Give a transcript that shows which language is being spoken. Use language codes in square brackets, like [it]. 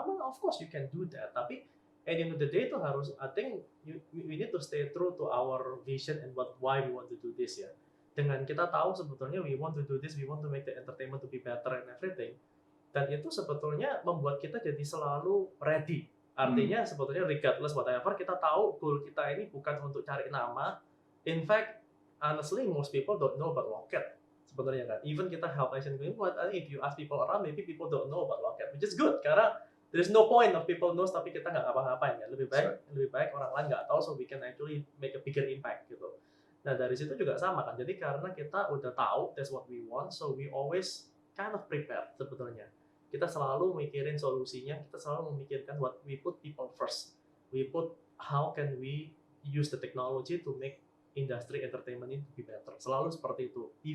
[en] Oh, well, of course you can do that. [id] Tapi [en] at the end of the day itu harus, I think we need to stay true to our vision and why we want to do this ya. [id] Dengan kita tahu sebetulnya [en] we want to do this, we want to make the entertainment to be better and everything. [id] Dan itu sebetulnya membuat kita jadi selalu ready. Artinya sebetulnya [en] regardless whatever, [id] kita tahu goal kita ini bukan untuk cari nama. [en] In fact, honestly most people don't know about Loket [id] sebenarnya kan. [en] Even kita help Asian Green, but if you ask people around, maybe people don't know about Loket, which is good karena there's no point of people knows [id] tapi kita nggak ngapa-ngapain ya. Lebih baik orang lain nggak tahu [en] so we can actually make a bigger impact [id] gitu. Nah dari situ juga sama kan. Jadi karena kita udah tahu [en] that's what we want, so we always kind of prepare sebetulnya. [id] Kita selalu mikirin solusinya, kita selalu memikirkan [en] what we put people first. We put how can we use the technology to make industry entertainment ini be better. [id] Selalu seperti itu.